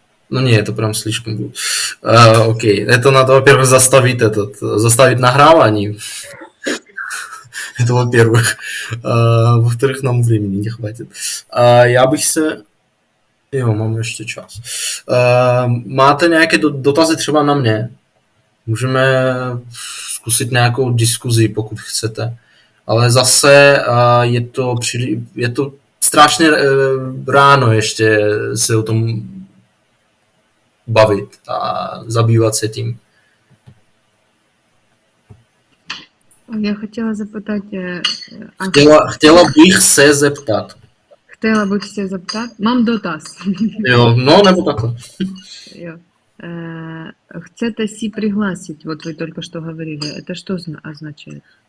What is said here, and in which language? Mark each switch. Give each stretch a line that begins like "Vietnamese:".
Russian: No не, это прям слишком будет. Окей, это надо, во-первых, заставить наhrávání. Это во-первых. Во-вторых, нам времени не хватит.
Czech: Já bych se... Jo, mám ještě čas. Máte nějaké dotazy třeba na mě? Můžeme zkusit nějakou diskuzi, pokud chcete. Ale zase je to strašně ráno ještě se o tom bavit a zabývat se tím.
Russian: Я хотела запитати...
Czech: Хотела bych se zeptat. Хотела bych se zeptat. Mám dotaz. Jo, no nebo takhle. Jo. Chcete si
Russian: пригласить, вот вы только что говорили, это что означает?